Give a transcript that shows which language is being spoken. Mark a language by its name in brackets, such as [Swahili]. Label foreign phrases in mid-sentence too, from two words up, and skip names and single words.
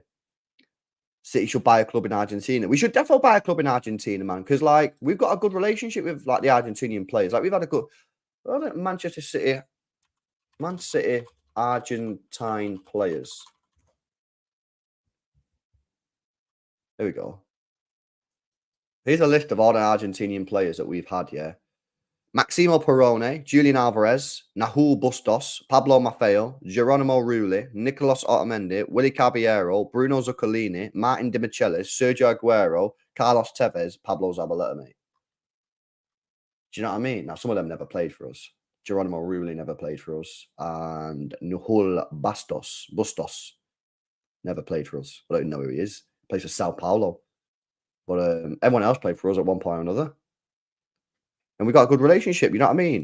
[English] City should buy a club in Argentina. We should definitely buy a club in Argentina, man, because like we've got a good relationship with like the Argentinian players. Like we've had a good Manchester City, Man City, Argentine players. There we go. Here's a list of all the Argentinian players that we've had. Yeah, Maximo Perrone, Julian Alvarez, Nahul Bustos, Pablo Maffeo, Geronimo Rulli, Nicolas Otamendi, Willy Caballero, Bruno Zuccolini, Martin Di Michelis, Sergio Aguero, Carlos Tevez, Pablo Zabaleta, mate. Do you know what I mean? Now, some of them never played for us. Geronimo Rulli never played for us. And Nahul Bustos never played for us. I don't even know who he is. He plays for Sao Paulo. But everyone else played for us at one point or another. And we got a good relationship, you know what I mean?